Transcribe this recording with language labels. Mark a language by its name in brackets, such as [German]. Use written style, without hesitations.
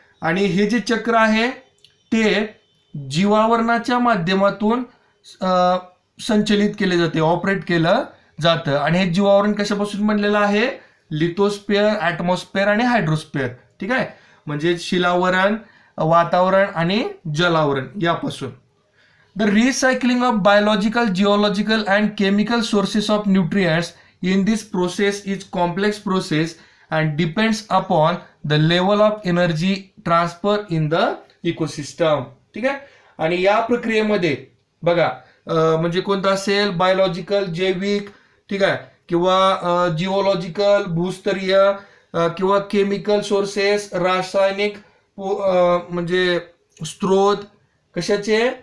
[Marathi] आणि हे जे चक्र आहे ते जीवावरणाच्या माध्यमातून संचलित केले जाते, ऑपरेट केलं जातं. आणि हे जीवावरण कशापासून बनलेलं आहे? लिथोस्फिअर, ॲटमॉस्फिअर आणि हायड्रोस्फिअर. ठीक आहे. म्हणजे शिलावरण, वातावरण आणि जलावरण यापासून. [English] The recycling of biological, geological and chemical sources of nutrients in this process is complex process and depends upon the level of energy transfer in the ecosystem. [Marathi] ठीक आहे. आणि या प्रक्रियेमध्ये बघा म्हणजे कोणतं असेल? बायोलॉजिकल, जैविक, ठीक आहे, किंवा जिओलॉजिकल, भूस्तरीय, किंवा केमिकल सोर्सेस, रासायनिक म्हणजे स्त्रोत कशाचे?